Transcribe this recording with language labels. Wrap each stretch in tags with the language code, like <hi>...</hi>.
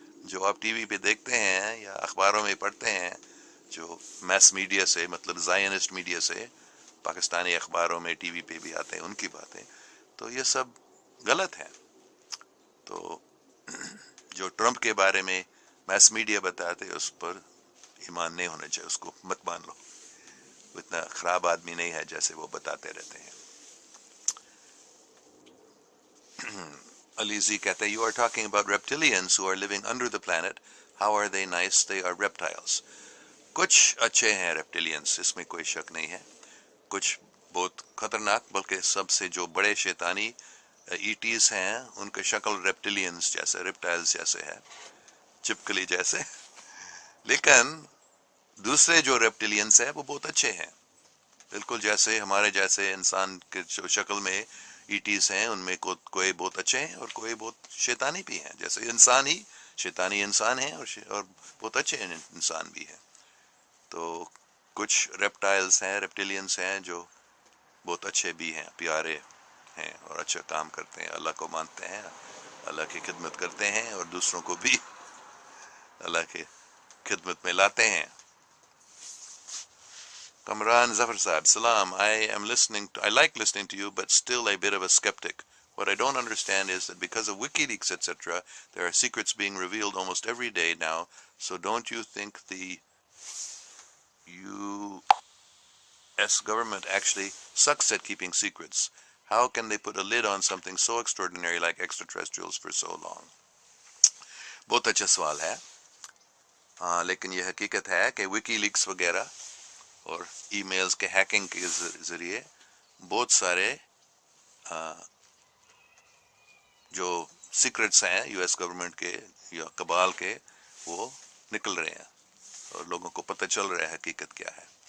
<ur>جو آپ T V پہ دیکھتے ہیں یا اخباروں میں پڑھتے ہیں، جو میس میڈیا سے، مطلب زائنسٹ میڈیا سے، پاکستانی اخباروں میں، ٹی وی پہ بھی آتے ہیں ان کی باتیں، تو یہ سب غلط ہے. تو جو ٹرمپ کے بارے میں میس میڈیا بتاتے اس پر ایمان نہیں ہونا چاہیے، اس کو مت مان لو. وہ اتنا خراب آدمی نہیں ہے جیسے وہ بتاتے رہتے ہیں.</ur> <en>علیزی</en> <ur>کہتا ہے،</ur> <en>You are talking about reptilians who are living under the planet. How are they nice? They are reptiles.</en> <ur>کچھ اچھے ہیں ریپٹیلینس، اس میں کوئی شک نہیں ہے. کچھ بہت خطرناک، بلکہ سب سے جو بڑے شیطانی ایٹیز ہیں ان کے شکل ریپٹیلینس جیسے، ریپٹائلز جیسے ہے، چپکلی جیسے. لیکن دوسرے جو ریپٹیلینس ہیں وہ بہت اچھے ہیں، بالکل جیسے ہمارے جیسے انسان کے جو شکل میں ایٹیز ہیں ان میں کوئی بہت اچھے ہیں اور کوئی بہت شیطانی بھی ہیں، جیسے انسان ہی شیطانی انسان ہیں اور بہت اچھے انسان بھی ہیں. تو کچھ ریپٹائلز ہیں، ریپٹیلینز ہیں جو بہت اچھے بھی ہیں، پیارے ہیں اور اچھا کام کرتے ہیں، اللہ کو مانتے ہیں، اللہ کی خدمت کرتے ہیں اور دوسروں کو بھی اللہ کی خدمت میں لاتے ہیں.</ur> <en>Kamran Zafar Saab, Salam, I like listening to you, but still a bit of a skeptic. What I don't understand is that because of WikiLeaks, etc., there are secrets being revealed almost every day now, so don't you think the US government actually sucks at keeping secrets? How can they put a lid on something so extraordinary like extraterrestrials for so long?</en> <ur>بہت اچھا سوال ہے، لیکن یہ حقیقت ہے کہ وکی leaks وغیرہ اور ای میلز کے ہیکنگ کے ذریعے بہت سارے جو سیکرٹس ہیں یو ایس گورنمنٹ کے یا کبال کے وہ نکل رہے ہیں اور لوگوں کو پتہ چل رہا ہے حقیقت کیا ہے.</ur>